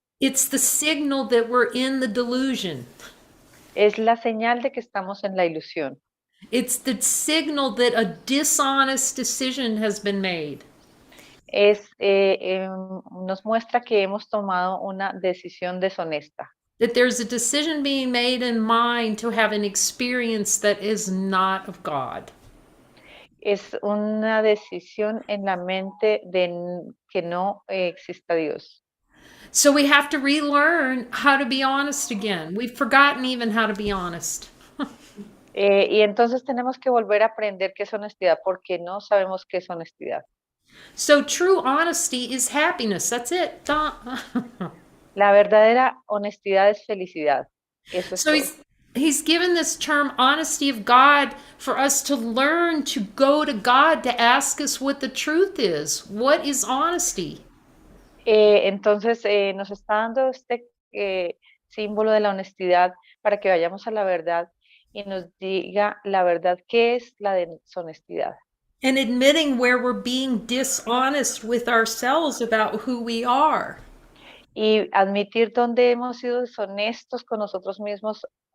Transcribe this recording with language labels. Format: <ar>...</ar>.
<en>It's the signal that we're in the delusion.</en> <es>Es la señal de que estamos en la ilusión.</es> <en>It's the signal that a dishonest decision has been made.</en> <es>Nos muestra que hemos tomado una decisión deshonesta.</es> <en>That there's a decision being made in mind to have an experience that is not of God.</en> <es>Es una decisión en la mente de que no exista Dios.</es> <en>So we have to relearn how to be honest again. We've forgotten even how to be honest.</en> <es>Y entonces tenemos que volver a aprender qué es honestidad porque no sabemos qué es honestidad.</es> <en>So true honesty is happiness. That's it.</en> <es>La verdadera honestidad es felicidad. Eso es</es> <en>So</en> <es>todo.</es> <en>he's given this term honesty of God for us to learn to go to God to ask us what the truth is. What is honesty?</en> <es>Entonces nos está dando este símbolo de la honestidad para que vayamos a la verdad y nos diga la verdad, qué es la deshonestidad.</es> <en>And admitting where we're being dishonest with ourselves about who we are.</en> <es>Y admitir dónde hemos sido deshonestos con nosotros mismos.</es>